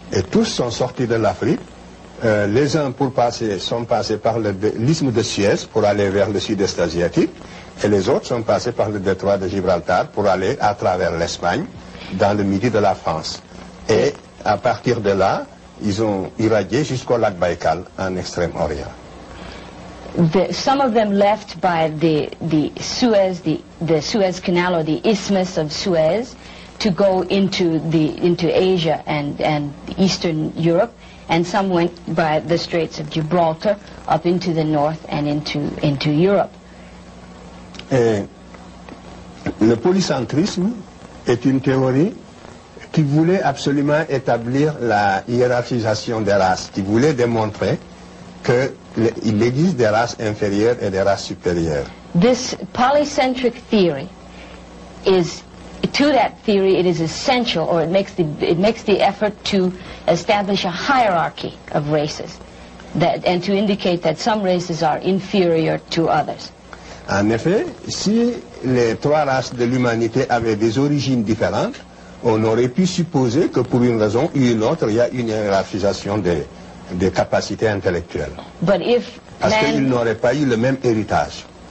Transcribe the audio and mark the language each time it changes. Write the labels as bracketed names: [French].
[French] Et tous sont sortis de l'Afrique. Les uns sont passés par l'isthme de Suez pour aller vers le sud-est asiatique, et les autres sont passés par le détroit de Gibraltar pour aller à travers l'Espagne, dans le midi de la France. Et à partir de là, ils ont irradié jusqu'au lac Baïkal, en Extrême-Orient. [English] Some of them left by the Suez Canal or the Isthmus of Suez to go into Asia and Eastern Europe, and some went by the Straits of Gibraltar up into the north and into Europe. [French] Et le polycentrisme est une théorie qui voulait absolument établir la hiérarchisation des races, qui voulait démontrer qu'il existe des races inférieures et des races supérieures. [English] This polycentric theory is, to that theory, it is essential, or it makes the effort to establish a hierarchy of races, and to indicate that some races are inferior to others. [French] En effet, si les trois races de l'humanité avaient des origines différentes, on aurait pu supposer que pour une raison ou une autre, il y a une hiérarchisation des capacités intellectuelles. Parce qu'ils n'auraient pas eu le même héritage.